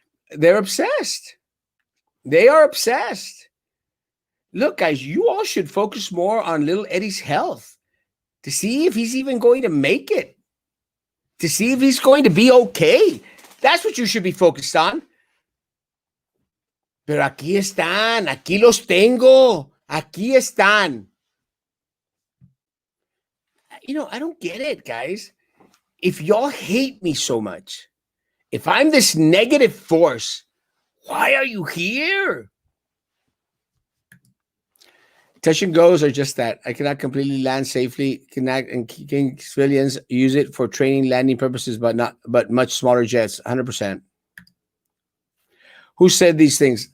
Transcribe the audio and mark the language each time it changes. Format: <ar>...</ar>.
<en>They're obsessed. They are obsessed. Look, guys, you all should focus more on little Eddie's health to see if he's even going to make it, to see if he's going to be okay. That's what you should be focused on.</en> <es>Pero aquí están, aquí los tengo, aquí están.</es> <en>I don't get it, guys. If y'all hate me so much, if I'm this negative force, why are you here? Touch and goes are just that. I cannot completely land safely. Can civilians use it for training, landing purposes, but much smaller jets. 100%. Who said these things?</en>